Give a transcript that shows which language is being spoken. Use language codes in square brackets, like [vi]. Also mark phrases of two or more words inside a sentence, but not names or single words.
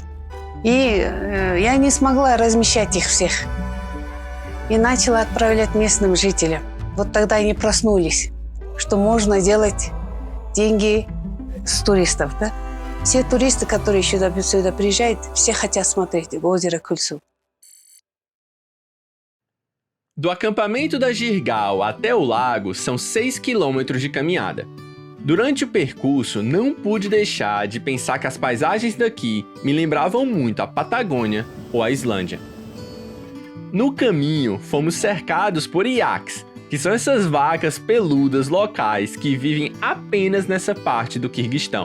[ru] И я не смогла размещать их всех. И начала отправлять местным жителям. Вот тогда они проснулись, что можно делать деньги с туристов, да? Все туристы, которые сюда приезжают, все хотят смотреть озеро Кульсу. [pt] Do acampamento da Jirgal até o lago são 6 quilômetros de caminhada. Durante o percurso, não pude deixar de pensar que as paisagens daqui me lembravam muito a Patagônia ou a Islândia. No caminho, fomos cercados por iaks, que são essas vacas peludas locais que vivem apenas nessa parte do Quirguistão.